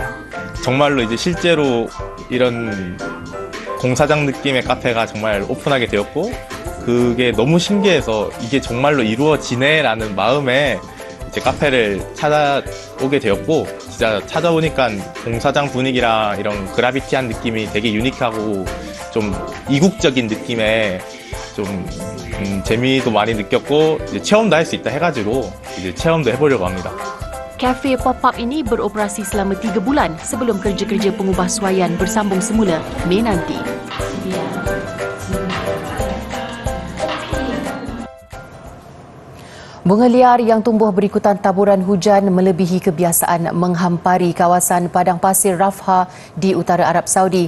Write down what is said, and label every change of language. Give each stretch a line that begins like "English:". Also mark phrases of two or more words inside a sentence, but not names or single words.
Korean: 정말로 이제 실제로 이런 공사장 느낌의 카페가 정말 오픈하게 되었고 그게 너무 신기해서 이게 정말로 이루어지네라는 마음에 이제 카페를 찾아오게 되었고 진짜 찾아보니까 공사장 분위기랑 이런 그라비티한 느낌이 되게 유니크하고 좀 이국적인 느낌의 좀 재미도 많이 느꼈고 이제 체험도 할 수 있다 해가지고 이제 체험도 해보려고 합니다.
Malay: Kafe pop-up ini beroperasi selama 3 bulan sebelum kerja-kerja pengubahsuaian bersambung semula Mei nanti. Bunga liar yang tumbuh berikutan taburan hujan melebihi kebiasaan menghampari kawasan padang pasir Rafah di utara Arab Saudi.